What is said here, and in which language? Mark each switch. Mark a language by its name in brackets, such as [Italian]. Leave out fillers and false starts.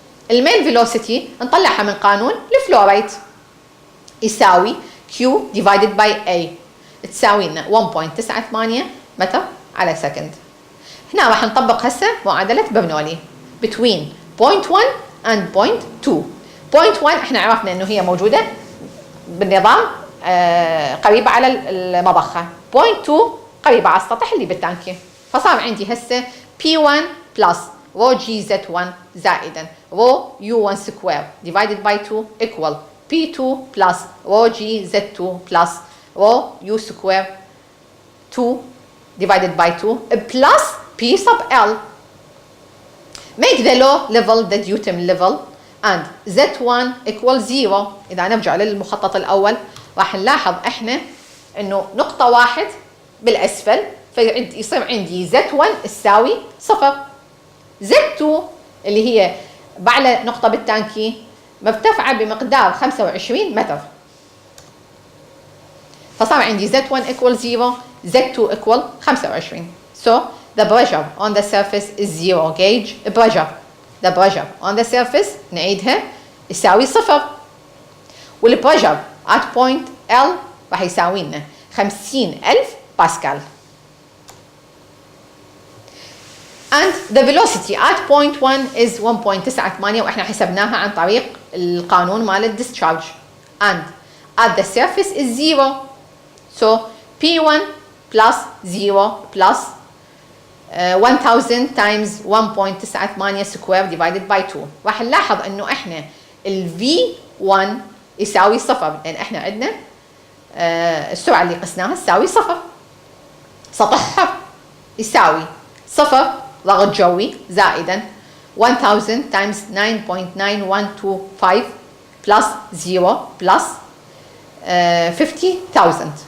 [Arabic] المين فيلوسيتي نطلعها من قانون الفلو ريت يساوي Q divided by A تساوي لنا 1.98 متر على سكند. هنا راح نطبق هسه معادلة برنولي [English] between point 1 and point 2. [Arabic] point 1 احنا عرفنا انه هي موجودة بالنظام قريبة على المضخة. point 2 قريبة على السطح اللي بالتانكي. فصار عندي هسه [English] P1 plus rho G Z1 زائدا rho U1 square divided by 2 equal P2 plus rho G Z2 plus rho U square 2 divided by 2 plus P sub L. Make the low level the dutum level and Z1 equal 0. [Arabic] إذا نرجع للمخطط الأول راح نلاحظ إحنا إنه نقطة واحد بالأسفل فيصير عندي Z1 تساوي 0. Z2 اللي هي بعلى نقطة بالتانكي مرتفعة بمقدار 25 متر. فصار عندي [English] Z1 equal 0 Z2 equal 25. So the pressure on the surface is 0 gauge pressure. The pressure on the surface [Arabic] نعيدها يساوي [English] 0. والpressure at point L [Arabic] راح يساوي لنا 50,000 باسكال. [English] and the velocity at point 1 is 1.98 [Arabic] واحنا حسبناها عن طريق القانون مال الديسشارج. [English] and at the surface is 0 so P1 plus 0 plus 1000 times 1.98 square divided by 2. [Arabic] راح نلاحظ انه احنا ال V1 يساوي صفر لان احنا عندنا السرعة اللي قسناها تساوي صفر. سطحها يساوي صفر ضغط جوي زائدا 1000 [English] times 9.9125 plus 0 plus 50,000.